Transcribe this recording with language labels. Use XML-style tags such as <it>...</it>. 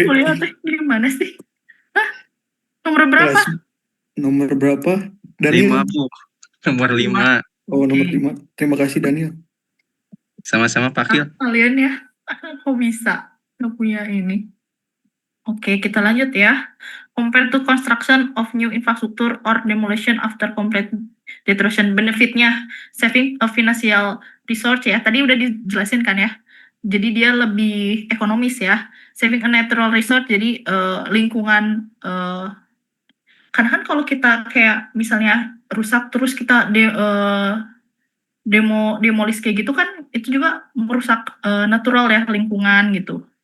<id>Kuliah teh gimana sih? Hah? Nomor berapa? Kelas nomor berapa? 5 Daniel. Bu. Nomor 5. Oh, nomor Oke. 5. Terima kasih Daniel. Sama-sama Pak Kil. Kalian ya, kok bisa nggak punya ini? Oke, kita lanjut ya.</id> <en>Compare to construction of new infrastructure or demolition after complete destruction. Benefitnya, saving a financial resource ya.</en> <id>Tadi udah dijelasin kan ya. Jadi dia lebih ekonomis ya.</id> <en>Saving a natural resource,</en> <id>jadi lingkungan. Karena kan kalau kita kayak misalnya rusak terus kita demolis kayak gitu kan, itu juga merusak natural ya lingkungan gitu.</id>